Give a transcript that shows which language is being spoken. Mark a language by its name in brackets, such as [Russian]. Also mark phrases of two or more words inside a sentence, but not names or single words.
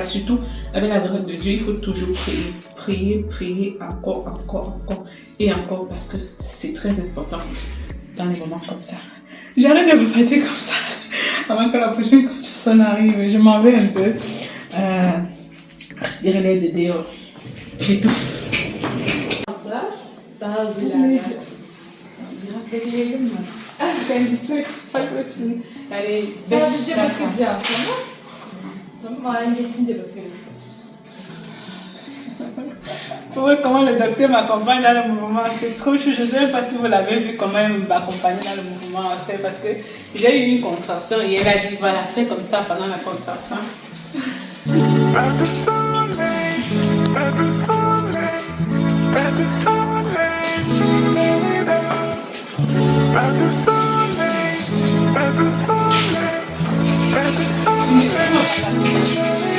[French] Surtout avec la grâce de Dieu, il faut toujours prier, encore et encore parce que c'est très important dans les moments comme ça. J'arrête de me parler comme ça avant que la prochaine contraction arrive. Je m'en vais un peu. Respirer l'air de dehors. J'étouffe. [Turkish] Biraz bekleyelim mi? Kendisi farklısı. Yani Sadece bakacağım, tamam? Tamam, yarın geçince bakarız. [French] Vous voyez comment le docteur m'accompagne dans le mouvement, c'est trop chou. Je ne sais même pas si vous l'avez vu comment il m'accompagne dans le mouvement en fait, parce que j'ai eu une contraction et elle a dit voilà, fais comme ça pendant la contraction. Pas de soleil, pas de soleil, pas de soleil, pas de soleil, pas de soleil, pas de soleil.